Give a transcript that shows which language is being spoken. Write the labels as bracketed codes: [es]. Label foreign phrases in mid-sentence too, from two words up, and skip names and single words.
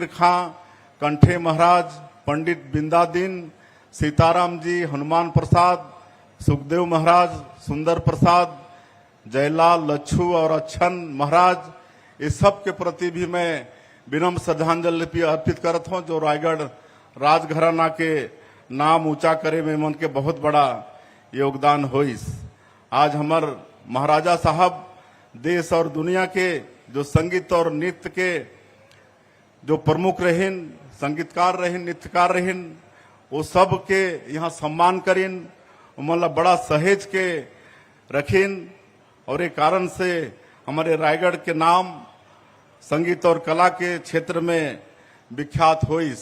[hne] खां, कंठे महाराज, पंडित बिंदादीन, सीताराम जी, हनुमान प्रसाद, सुखदेव महाराज, सुंदर प्रसाद, जयलाल, लच्छू और अच्छन महाराज, इस सब के प्रति भी मैं विनम्र श्रद्धांजलि अर्पित करता हूं, जो रायगढ़ राजघराना के नाम ऊंचा करे में मन के बहुत बड़ा योगदान होइस। आज हमार महाराजा साहब देश और दुनिया के जो संगीत और नृत्य के जो प्रमुख रहिन, संगीतकार रहिन, नृत्यकार रहिन, वो सब के यहाँ सम्मान करिन, मतलब बड़ा सहेज के रखिन। और एक कारण से हमारे रायगढ़ के नाम संगीत और कला के क्षेत्र में विख्यात होइस।